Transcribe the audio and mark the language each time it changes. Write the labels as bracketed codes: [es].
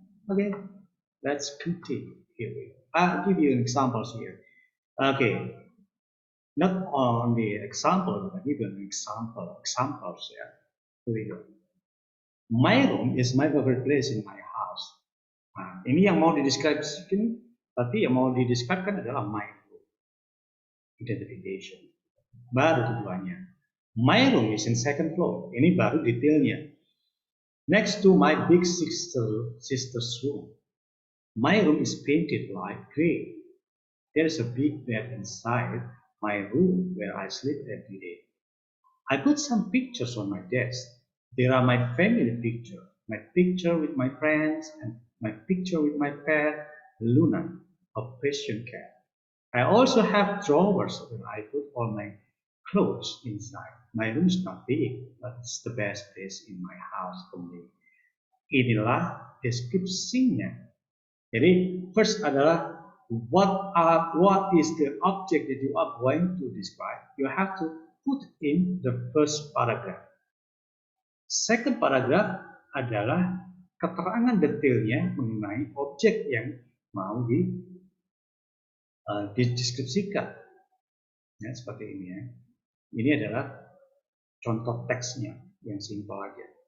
[en] Okay, let's continue. Here we go. I'll give you examples here. Okay, not only example, but even examples. Yeah, here we go. My room is my favorite place in my house. [id] Nah, ini yang mau dideskripsikan, tapi yang mau dideskripsikan adalah my room. Identification. Baru tujuannya. [en] My room is in second floor. [id] Ini baru detailnya. [en] Next to my big sister's room. My room is painted light gray. There is a big bed inside my room where I sleep every day. I put some pictures on my desk. There are my family picture, my picture with my friends, and my picture with my pet, Luna, a Persian cat. I also have drawers where I put all my clothes inside. My room is not big, but it's the best place in my house for me. [id] Inilah deskripsinya. Jadi [en] first adalah what is the object that you are going to describe. You have to put in the first paragraph. [id] Second paragraph adalah keterangan detailnya mengenai objek yang mau dideskripsikan. Ya, seperti ini ya. Ini adalah contoh teksnya yang simpel aja.